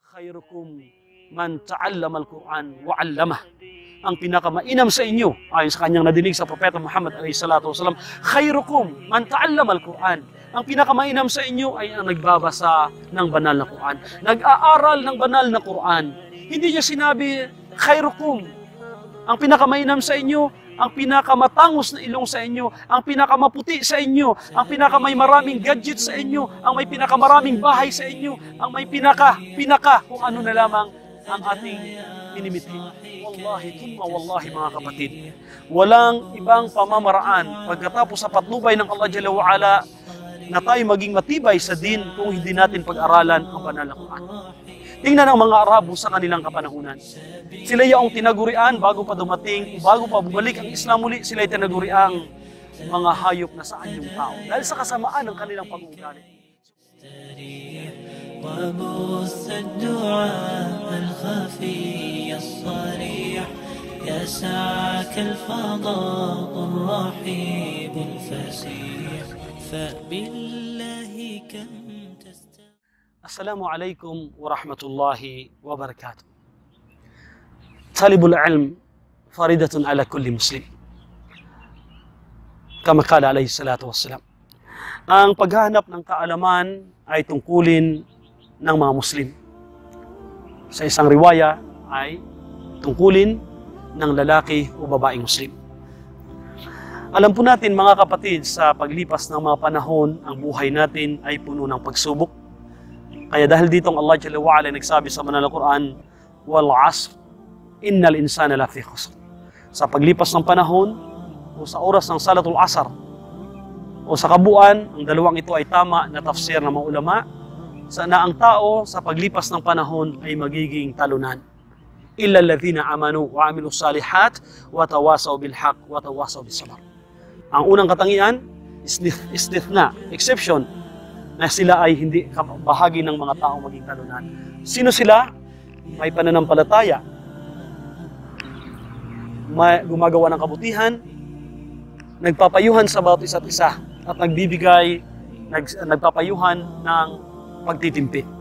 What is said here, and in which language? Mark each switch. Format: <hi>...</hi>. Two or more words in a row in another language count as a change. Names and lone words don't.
<ar>خيركم من تعلم القرآن وعلمه.</ar> <tl>Ang pinakamainam sa inyo, ayon sa kanyang nadinig sa Propeta Muhammad</tl> <ar>عليه الصلاة والسلام, خيركم من تعلم القرآن.</ar> <tl>Ang pinakamainam sa inyo ay ang nagbabasa ng banal na Quran, nag-aaral ng banal na Quran. Hindi niya sinabi khairukum. Ang pinakamainam sa inyo, ang pinakamatangos na ilong sa inyo, ang pinakamaputi sa inyo, ang pinakamay maraming gadget sa inyo, ang may pinakamaraming bahay sa inyo, ang may pinaka kung ano na lamang ang ating inimiti.</tl> <ar>والله ثم والله</ar> <tl>mga kapatid, walang ibang pamamaraan pagkatapos sa patnubay ng Allah</tl> <ar>جل وعلا</ar> <tl>na tayo maging matibay sa din kung hindi natin pag-aralan ang banal na Quran. Tingnan ang mga Arabo sa kanilang kapanahunan. Sila yung tinagurian bago pa dumating, bago pa bumalik ang Islam muli, sila yung tinaguriang mga hayop na sa anyong tao. Dahil sa kasamaan ng kanilang pag-uugali.</tl> <ar>وبث الدعاء الخفي الصريح يسعك الفضاء الرحيب الفسيح فبالله كم السلام عليكم ورحمة الله وبركاته. طالب العلم فريدة على كل مسلم كما قال عليه الصلاة والسلام.</ar> <tl>Ang paghahanap ng kaalaman ay tungkulin ng mga Muslim. Sa isang riwaya ay tungkulin ng lalaki o babaeng Muslim. Alam po natin mga kapatid, sa paglipas ng mga panahon, ang buhay natin ay puno ng pagsubok. Kaya dahil ditong Allah</tl> <ar>جل وعلا</ar> <tl>nagsabi sa banal na Quran,</tl> <ar>والعصر إن الإنسان لفي خسر.</ar> <tl>Sa paglipas ng panahon o sa oras ng</tl> <ar>صلاة العصر</ar> <tl>o sa kabuuan, ang dalawang ito ay tama na tafsir ng mga ulama na ang tao sa paglipas ng panahon ay magiging talunan.</tl> <ar>إلا الذين آمنوا وعملوا الصالحات وتواصوا بالحق وتواصوا بالصبر.</ar> <tl>Ang unang katangian, istithna, exception, na sila ay hindi bahagi ng mga tao maging talunan. Sino sila? May pananampalataya, may gumagawa ng kabutihan, nagpapayuhan sa bawat isa't isa, at nagpapayuhan ng pagtitimpi.</tl>